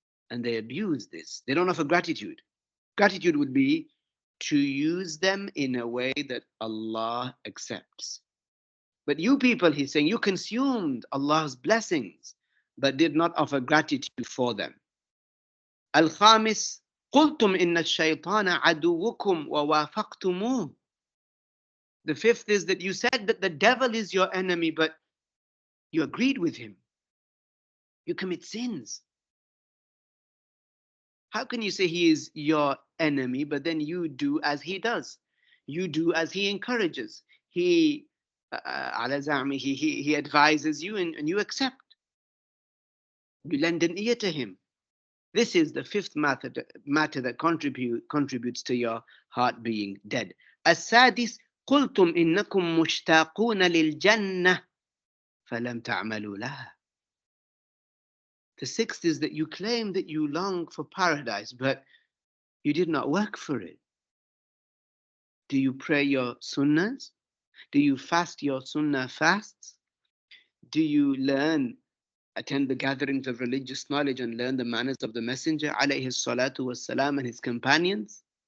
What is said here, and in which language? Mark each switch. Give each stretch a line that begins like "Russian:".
English: And they abuse this. They don't offer gratitude. Gratitude would be to use them in a way that Allah accepts. But you people, he's saying, you consumed Allah's blessings, but did not offer gratitude for them.
Arabic: Al-Khamis, قُلْتُمْ إِنَّ الشَّيْطَانَ عَدُوُّكُمْ وَوَافَقْتُمُوهُ.
English: The fifth is that you said that the devil is your enemy, but you agreed with him. You commit sins. How can you say he is your enemy, but then you do as he does? You do as he encourages. He advises you and you accept. You lend an ear to him. This is the fifth matter that contributes to your heart being dead.
Arabic: السادس قلتم إنكم مشتاقون للجنة فلم تعملوا لها.
English: The sixth is that you claim that you long for paradise, but you did not work for it. Do you pray your sunnahs? Do you fast your sunnah fasts? Do you attend the gatherings of religious knowledge and learn the manners of the Messenger alayhi salatu wassalam and his companions?